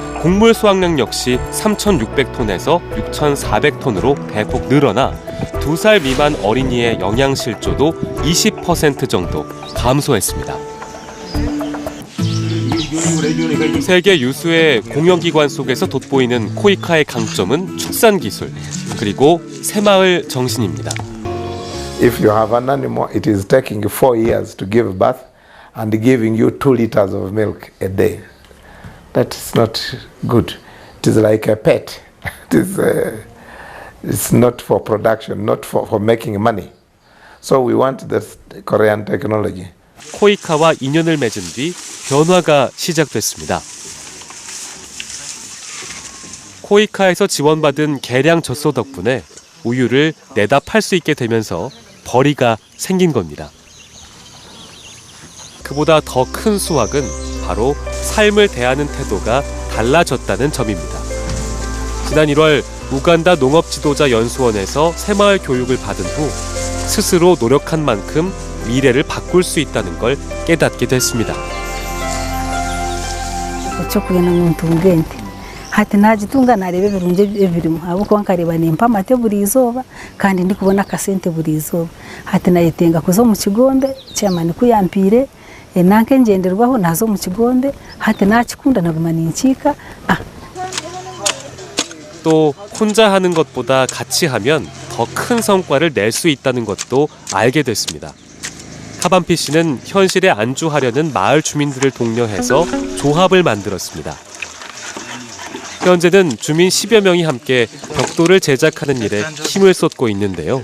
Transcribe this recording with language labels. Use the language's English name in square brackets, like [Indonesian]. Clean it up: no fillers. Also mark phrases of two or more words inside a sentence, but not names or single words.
[Korean] 곡물 수확량 역시 3,600톤에서 6,400톤으로 대폭 늘어나 2살 미만 어린이의 영양실조도 20% 정도 감소했습니다. 세계 유수의 공영기관 속에서 돋보이는 코이카의 강점은 축산기술, 그리고 새마을 정신입니다. [English] If you have an animal, it is taking 4 years to give birth and giving you 2 liters of milk a day. That is not good. It is like a pet. It's not for production, not for making money. So we want the Korean technology. [Korean] 코이카와 인연을 맺은 뒤 변화가 시작됐습니다. 코이카에서 지원받은 계량 젖소 덕분에 우유를 내다 팔 수 있게 되면서 벌이가 생긴 겁니다. 그보다 더 큰 수확은 바로 삶을 대하는 태도가 달라졌다는 점입니다. 지난 1월 우간다 농업지도자연수원에서 새마을 교육을 받은 후 스스로 노력한 만큼 미래를 바꿀 수 있다는 걸 깨닫게 됐습니다. [Kinyarwanda] hati najitunga narebe birunje ebirimu abuko nkareba nimpa amate buri izuba kandi ndi kubona akasente buri izuba hati nayitenga kuzo mu kigombe cyamani kuyampire nanke ngenderwaho nazo mu kigombe hati nakikunda naguma ninkika [Korean] 또 혼자 하는 것보다 같이 하면 더 큰 성과를 낼 수 있다는 것도 알게 됐습니다. 카반피 씨는 현실에 안주하려는 마을 주민들을 독려해서 조합을 만들었습니다. 현재는 주민 10여 명이 함께 벽돌을 제작하는 일에 힘을 쏟고 있는데요.